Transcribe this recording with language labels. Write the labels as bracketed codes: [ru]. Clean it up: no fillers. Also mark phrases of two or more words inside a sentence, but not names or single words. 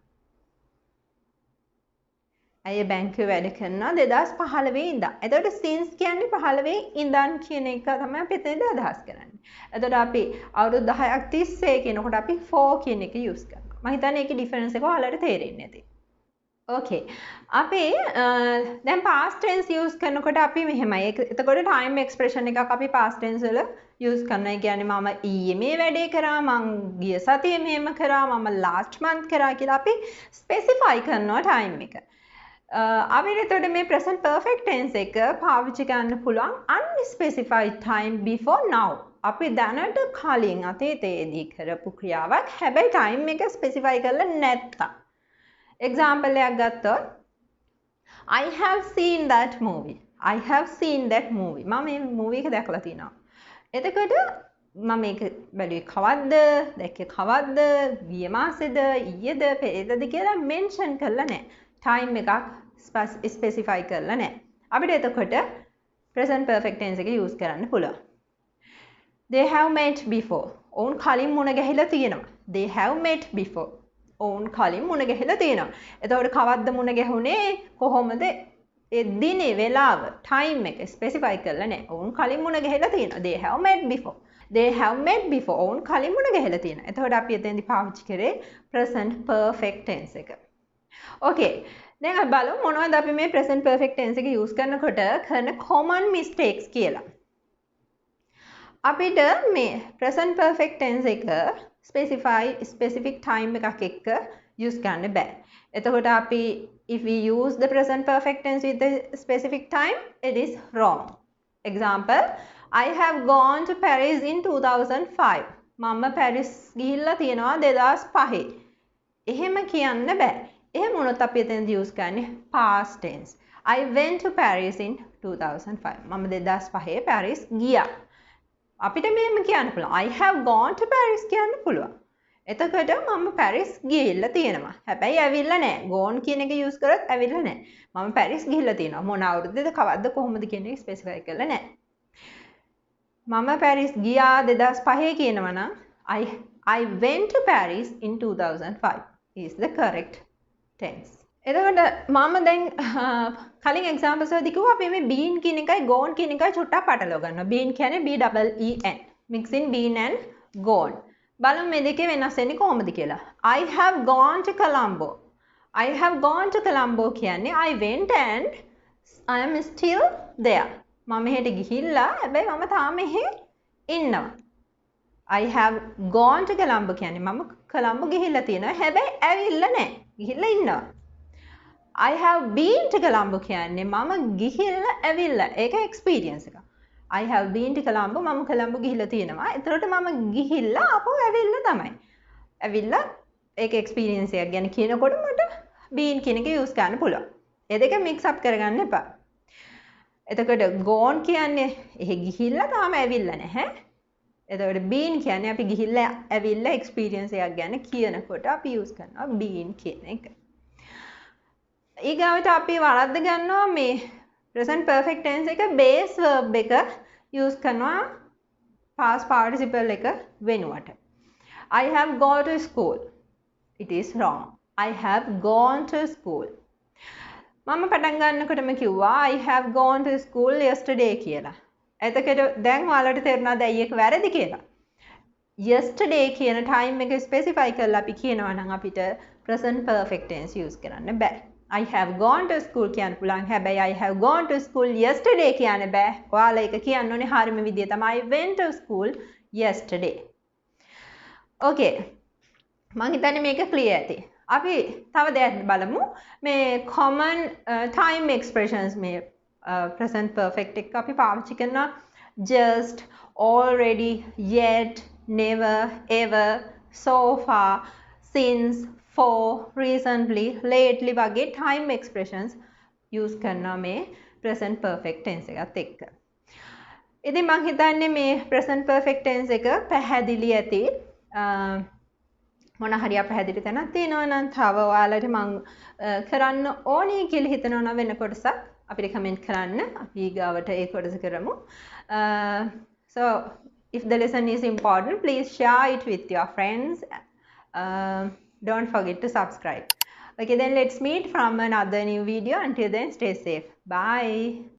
[si] ඇය බැංකුවේ වැඩ කරනවා 2015 ඉඳන්. එතකොට since කියන්නේ 15 ඉඳන් කියන එක තමයි අපි එතනදී අදහස් කරන්නේ. එතකොට අපි අවුරුදු 10ක් තිස්සේ කියනකොට අපි for කියන එක use කරනවා. මම හිතන්නේ ඒකේ difference එක ඔයාලට තේරෙන්නේ නැති. Okay. අපි දැන් [en] past tense [si] use කරනකොට අපි මෙහෙමයි. එතකොට [en] time expression [si] එකක් අපි [en] past tense [si] වල use කරනවා. ඒ කියන්නේ මම ඊයේ මේ වැඩේ කරා, මං ගිය සතියේ මෙහෙම කරා, මම [en] last month [si] කරා කියලා අපි specify කරනවා time එක. අපිට එතකොට මේ [en] present perfect tense [si] එක පාවිච්චි කරන්න පුළුවන් [en] unspecified time before now. [si] අපි දැනට කලින් අතීතයේදී කරපු ක්‍රියාවක් හැබැයි time එක specify කරලා නැත්තම්. [en] Example [si] එකක් ගත්තොත් [en] I have seen that movie. I have seen that movie. [si] මම මේ movie එක දැකලා තියෙනවා. එතකොට මම මේක බැලුවේ කවද්ද? දැක්කේ කවද්ද? ගිය මාසෙද? ඊයේද? පෙරේදද කියලා mention කරලා නැහැ. time එකක් specify කරලා නැහැ. අපිට එතකොට [en] present perfect tense [si] එක use කරන්න පුළුවන්. [en] They have met before. [si] ඔවුන් කලින් මුණ ගැහිලා තියෙනවා. [en] They have met before. [si] ඔවුන් කලින් මුණ ගැහිලා තියෙනවා. එතකොට කවද්ද මුණ ගැහුනේ? කොහොමද? ඒ දිනේ වෙලාව time එක specify කරලා නැහැ. ඔවුන් කලින් මුණ ගැහිලා තියෙනවා. [en] They have met before. They have met before. [si] ඔවුන් කලින් මුණ ගැහිලා තියෙනවා. එතකොට අපි එතෙන්දී පාවිච්චි කරේ [en] present perfect tense [si] එක. Okay. දැන් අපි බලමු මොනවද අපි මේ [en] present perfect tense [si] එක use කරනකොට කරන [en] common mistakes [si] කියලා. අපිට මේ [en] present perfect tense [si] එක [en] specific time [si] එකක් එක්ක use කරන්න බෑ. එතකොට අපි [en] if we use the present perfect tense with the specific time, it is wrong. Example, I have gone to Paris in 2005. [si] මම පැරිස් ගිහිල්ලා තියෙනවා 2005. එහෙම කියන්න බෑ. එහෙම වුණොත් අපි එතනදී use කරන්නේ [en] past tense. I went to Paris in 2005. [si] මම 2005 පැරිස් ගියා. අපිට මෙහෙම කියන්න පුළුවන්. [en] I have gone to Paris [si] කියන්න පුළුවන්. එතකොට මම පැරිස් ගිහිල්ලා තියෙනවා. හැබැයි ඇවිල්ලා නැහැ. gone කියන එක use කරත් ඇවිල්ලා නැහැ. මම පැරිස් ගිහිල්ලා තියෙනවා. මොන අවුරුද්දේද කවද්ද කොහොමද කියන එක specify කරලා නැහැ. මම පැරිස් ගියා 2005 කියනවා නම් [en] I went to Paris in 2005 is the correct tense. [si] එතකොට මම දැන් කලින් examples වලදී කිව්වා අපි මේ been කියන එකයි gone කියන එකයි චුට්ටක් පටලව ගන්නවා. [en] been කියන්නේ B double E N. mixing been and gone. [si] බලමු මේ දෙකේ වෙනස් වෙන්නේ කොහොමද කියලා. [en] I have gone to Colombo. I have gone to Colombo කියන්නේ I went and I am still there. [si] මම මෙහෙට ගිහිල්ලා හැබැයි මම තාම මෙහෙ ඉන්නවා. [en] I have gone to Colombo [si] කියන්නේ මම කොළඹ ගිහිල්ලා තියෙනවා හැබැයි ඇවිල්ලා නැහැ. ගිහිල්ලා ඉන්නවා. [en] I have been to Colombo [si] කියන්නේ මම ගිහිල්ලා ඇවිල්ලා. ඒක experience එක. [en] I have been to Colombo [si] මම කොළඹ ගිහිල්ලා තියෙනවා. ඒතරට මම ගිහිල්ලා ආපහු ඇවිල්ලා තමයි. ඇවිල්ලා ඒක experience එකක් ගැන කියනකොට මට been කියන එක use කරන්න පුළුවන්. ඒ දෙක [en] mix up [si] කරගන්න එපා. එතකොට gone කියන්නේ එහෙ ගිහිල්ලා තාම ඇවිල්ලා නැහැ. එතකොට been කියන්නේ අපි ගිහිල්ලා ඇවිල්ලා experience එකක් ගැන කියනකොට අපි use කරනවා been කියන එක. ඊගාවට අපි වරද්ද ගන්නවා මේ [en] present perfect tense [si] එක [en] base verb [si] එක use කරනවා [en] past participle [si] එක වෙනුවට. [en] I have gone to school. It is wrong. I have gone to school. [si] මම පටන් ගන්නකොටම කිව්වා [en] I have gone to school yesterday කියලා. [si] එතකොට දැන් ඔයාලට තේරුණාද ඇයි ඒක වැරදි කියලා? yesterday කියන time එක specify කරලා අපි කියනවා නම් අපිට [en] present perfect tense [si] use කරන්න බෑ. [en] I have gone to school [si] කියන්න පුළුවන්. හැබැයි [en] I have gone to school yesterday [si] කියන්න බෑ. ඔයාලා ඒක කියන්න ඕනේ හරියම විදිය තමයි [en] I went to school yesterday. [si] Okay. මං හිතන්නේ මේක clear ඇති. අපි තව දෙයක් බලමු. මේ [en] common time expressions [si] මේ [en] present perfect [si] එක අපි පාවිච්චි කරනවා [en] just, already, yet, never, ever, so far, since, for, recently, lately [si] වගේ [en] time expressions [si] use කරනවා මේ [en] present perfect tense [si] එකත් එක්ක. ඉතින් මං හිතන්නේ මේ [en] present perfect tense [si] එක පැහැදිලි ඇති. මොන හරි අපහැදිලි තැනක් තියෙනවා නම් තව ඔයාලට මම කරන්න ඕනේ කියලා හිතනවා නම් වෙන කොටසක් අපිට කමෙන්ට් කරන්න. අපි ගාවට ඒ කොටස කරමු. [en] So if the lesson is important, please share it with your friends. Don't forget to subscribe. Okay, then let's meet from another new video. Until then, stay safe. Bye.